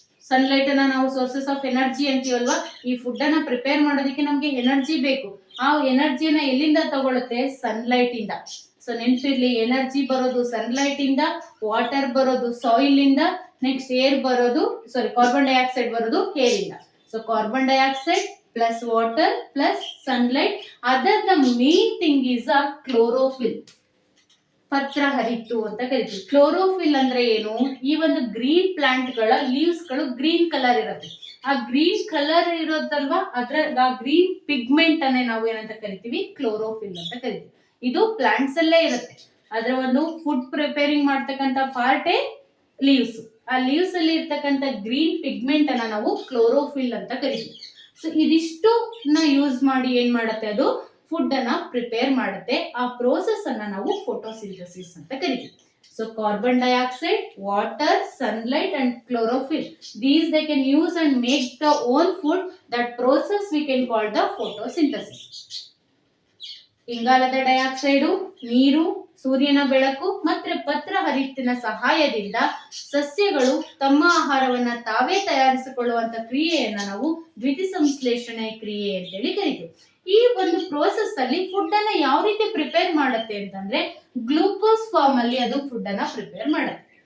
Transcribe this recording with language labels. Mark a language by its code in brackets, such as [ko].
[kn] Sunlight ಅನ್ನ ನಾವು sources of energy ಅಂತೀವಲ್ವಾ. ಈ ಫುಡ್ ಅನ್ನ ಪ್ರಿಪೇರ್ ಮಾಡೋದಕ್ಕೆ ನಮ್ಗೆ ಎನರ್ಜಿ ಬೇಕು. ಆ ಎನರ್ಜಿನ ಎಲ್ಲಿಂದ ತಗೊಳುತ್ತೆ, ಸನ್ಲೈಟ್ ಇಂದ. ಸೊ ನೆನ್ಪಿರ್ಲಿ, ಎನರ್ಜಿ ಬರೋದು ಸನ್ಲೈಟ್ ಇಂದ, ವಾಟರ್ ಬರೋದು ಸಾಯಿಲ್ ಇಂದ, ನೆಕ್ಸ್ಟ್ ಏರ್ ಬರೋದು, ಕಾರ್ಬನ್ ಡೈಆಕ್ಸೈಡ್ ಬರೋದು ಏರ್ ಇಂದ. [en] So carbon dioxide plus water plus sunlight. Other the main thing is a chlorophyll. [kn] ಪತ್ರ ಹರಿತು ಅಂತ ಕರಿತೀವಿ. ಕ್ಲೋರೋಫಿಲ್ ಅಂದ್ರೆ ಏನು, ಈ ಒಂದು ಗ್ರೀನ್ ಪ್ಲಾಂಟ್ ಗಳ ಲೀವ್ಸ್ ಗಳು ಗ್ರೀನ್ ಕಲರ್ ಇರುತ್ತೆ. ಆ ಗ್ರೀನ್ ಕಲರ್ ಇರೋದಲ್ವಾ, ಅದ್ರ ಆ ಗ್ರೀನ್ ಪಿಗ್ಮೆಂಟ್ ಅನ್ನೇ ನಾವು ಏನಂತ ಕರಿತೀವಿ, ಕ್ಲೋರೋಫಿಲ್ ಅಂತ ಕರಿತೀವಿ. ಇದು ಪ್ಲಾಂಟ್ಸ್ ಅಲ್ಲೇ ಇರುತ್ತೆ. ಅದರ ಒಂದು ಫುಡ್ ಪ್ರಿಪೇರಿಂಗ್ ಮಾಡ್ತಕ್ಕಂಥ ಪಾರ್ಟೇ ಲೀವ್ಸ್. ಆ ಲೀವ್ಸ್ ಅಲ್ಲಿ ಇರ್ತಕ್ಕಂಥ ಗ್ರೀನ್ ಪಿಗ್ಮೆಂಟ್ ಅನ್ನ ನಾವು ಕ್ಲೋರೋಫಿಲ್ ಅಂತ ಕರಿತೀವಿ. ಸೊ ಇದಿಷ್ಟು ಯೂಸ್ ಮಾಡಿ ಏನ್ ಮಾಡುತ್ತೆ, ಅದು ಫುಡ್ ಅನ್ನ ಪ್ರಿಪೇರ್ ಮಾಡುತ್ತೆ. ಆ ಪ್ರೋಸೆಸ್ ಅನ್ನ ನಾವು ಫೋಟೋಸಿಂಥಸಿಸ್ ಅಂತ ಕರಿತೀವಿ. [en] So carbon dioxide, water, sunlight and chlorophyll, these they can use and make the own food. That process we can call the photosynthesis. [kn] ಇಂಗಾಲದ ಡೈಆಕ್ಸೈಡು, ನೀರು, ಸೂರ್ಯನ ಬೆಳಕು ಮತ್ತೆ ಪತ್ರ ಹರಿತ್ತಿನ ಸಹಾಯದಿಂದ ಸಸ್ಯಗಳು ತಮ್ಮ ಆಹಾರವನ್ನ ತಾವೇ ತಯಾರಿಸಿಕೊಳ್ಳುವಂತ ಕ್ರಿಯೆಯನ್ನ ನಾವು ದ್ಯುತಿ ಸಂಶ್ಲೇಷಣೆ ಕ್ರಿಯೆ ಅಂತೇಳಿ ಕರಿತೀವಿ. ಈ ಒಂದು ಪ್ರೋಸೆಸ್ ಅಲ್ಲಿ ಫುಡ್ ಅನ್ನ ಯಾವ ರೀತಿ ಪ್ರಿಪೇರ್ ಮಾಡುತ್ತೆ ಅಂತಂದ್ರೆ, ಗ್ಲೂಕೋಸ್ ಫಾರ್ಮ್ ಅಲ್ಲಿ ಅದು ಫುಡ್ ಅನ್ನ ಪ್ರಿಪೇರ್ ಮಾಡುತ್ತೆ.